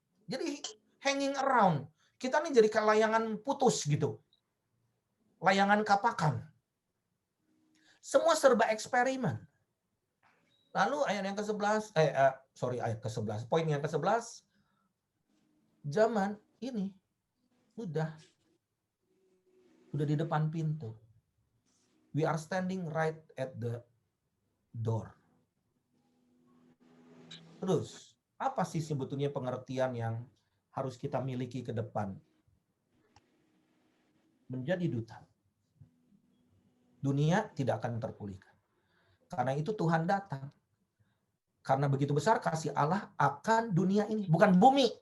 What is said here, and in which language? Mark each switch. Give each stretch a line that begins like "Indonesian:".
Indonesian: Jadi
English: hanging around.
Indonesian: Kita nih jadi kayak layangan putus gitu. Layangan kapakan. Semua serba eksperimen. Lalu ayat yang ke-11, ayat ke-11, poin yang ke-11, zaman ini udah di depan pintu.
English: We are standing right at the door.
Indonesian: Terus, apa sih sebetulnya pengertian yang harus kita miliki ke depan? Menjadi duta. Dunia tidak akan terpulihkan. Karena itu Tuhan datang. Karena begitu besar kasih Allah akan dunia ini. Bukan bumi.